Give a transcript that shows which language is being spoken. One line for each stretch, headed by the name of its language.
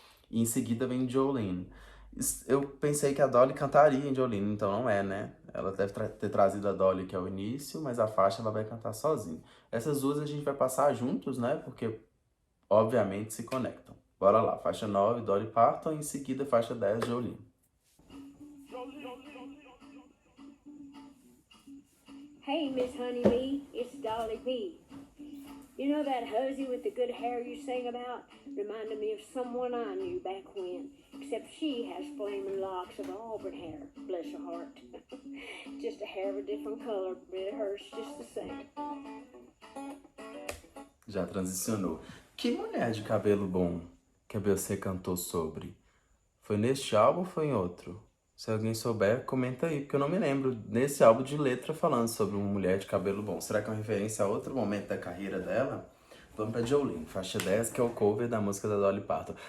Portuguese: E em seguida vem Jolene. Eu pensei que a Dolly cantaria em Jolene, então não é, né? Ela deve ter trazido a Dolly que é o início, mas a faixa ela vai cantar sozinha. Essas duas a gente vai passar juntos, né? Porque obviamente se conectam. Bora lá, faixa 9, Dolly Parton, e em seguida faixa 10, Jolene.
English: Hey, Miss Honeybee, it's Dolly P. You know that hussy with the good hair you sang about? Reminded me of someone I knew back when, except she has flaming locks of auburn hair, bless her heart. Just a hair of a different color, but it hurts just the same.
Portuguese: Já transicionou. Que mulher de cabelo bom que a Beyoncé cantou sobre? Foi neste álbum ou foi em outro? Se alguém souber, comenta aí, porque eu não me lembro nesse álbum de letra falando sobre uma mulher de cabelo bom. Será que é uma referência a outro momento da carreira dela? Vamos pra Jolene, faixa 10, que é o cover da música da Dolly Parton.